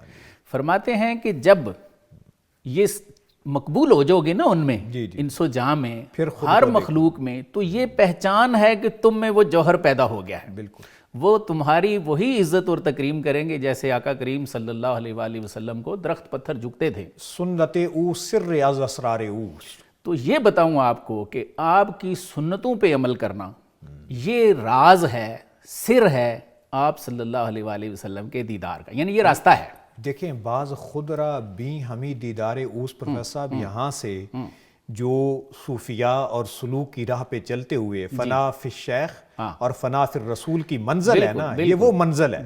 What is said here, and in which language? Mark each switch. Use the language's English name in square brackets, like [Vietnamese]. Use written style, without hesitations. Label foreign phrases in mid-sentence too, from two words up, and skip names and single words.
[Urdu] فرماتے ہیں کہ جب یہ مقبول ہو جاؤ گے نا ان میں، انسو جاں میں، ہر مخلوق میں، تو یہ پہچان ہے کہ تم میں وہ جوہر پیدا ہو گیا ہے، بالکل، وہ تمہاری وہی عزت اور تکریم کریں گے جیسے آقا کریم [Arabic] صلی اللہ علیہ وآلہ وسلم [Urdu] کو درخت پتھر جھکتے تھے۔ [Persian] سنت او سر از اسرار اوست، [Urdu] تو یہ بتاؤں آپ کو کہ آپ کی سنتوں پہ عمل کرنا یہ راز ہے، سر ہے آپ [Arabic] صلی اللہ علیہ وآلہ وسلم [Urdu] کے دیدار کا، یعنی یہ راستہ ہے۔ دیکھیں بعض خدرہ بھی ہمیں دیدار اوست، پروفیسر صاحب یہاں سے جو صوفیاء اور سلوک کی راہ پہ چلتے ہوئے [Arabic] فنا فی الشیخ [Urdu] اور [Arabic] فنا فی الرسول [Urdu] کی منزل ہے نا، یہ وہ منزل ہے،